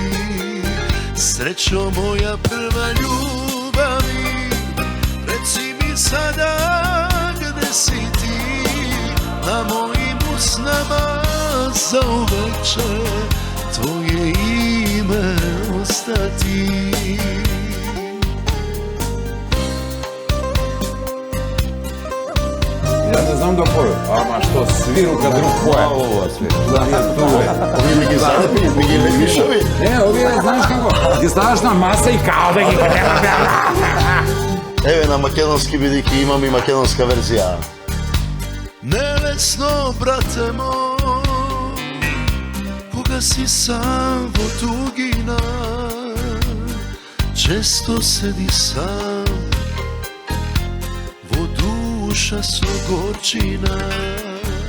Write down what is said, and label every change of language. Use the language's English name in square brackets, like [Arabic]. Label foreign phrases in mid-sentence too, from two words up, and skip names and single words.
[Serbian] Srećo moja prva ljubavi, reci mi sada gde si ti, na mojim usnama zauvek će tvoje ime ostati. [Macedonian] Ја не знам да поју, ама што свиру кад друг поја. Овие ми ги залепи, ми ги лепишови. Не, овие знаеш како, ги ставаш на маса и као да ги Еве на македонски бидејќи имам и македонска верзија. Nelesno, brate moj, koga si sam vo tugina, često sedi sam, vo duša so gorčina.